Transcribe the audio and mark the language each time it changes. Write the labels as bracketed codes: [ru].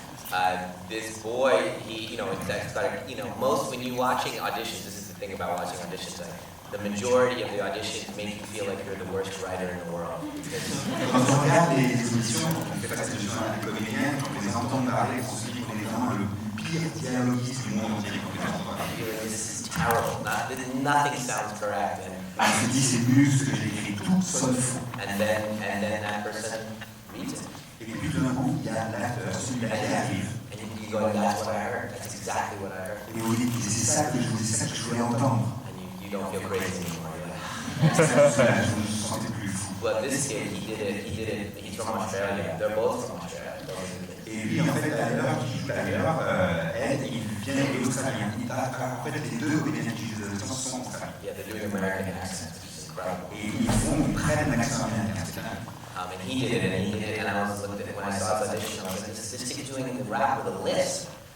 [en] And this boy, he, it's like, most when you're watching auditions, this is the thing about watching auditions, like, the majority of the auditions make you feel like you're the worst writer in the world. [fr] Quand on regarde les auditions, on fait passer des auditions à des comédiens, quand on les entend parler, on se dit qu'on est vraiment le pire dialoguiste du monde entier quand on les entend parler. [en] This is terrible. Nothing sounds correct. [fr] On se dit c'est nul ce que j'ai écrit, tout sonne fou. [en] And then that person reads it. [fr] Et puis tout d'un coup, il y a l'acteur, celui-là qui arrive. [en] And you go, that's what I heard. That's exactly what I heard. [fr] Et vous dites, c'est ça que je voulais entendre. [en] And you don't feel crazy anymore. [fr] Je me sentais plus fou. [en] But this kid, he did it. He's from Australia. They're both from Australia. [fr] Et lui, en fait, d'ailleurs, qui joue d'ailleurs, elle, il vient d'Australie. En fait, les deux comédiens qui jouent de sont australiens. [en] Yeah, they're doing American accents, which is incredible. [fr] Et ils prennent l'accent américain. [en] And he did it, and I was looked at when I saw his audition. I was like, this kid doing the rap with a lisp.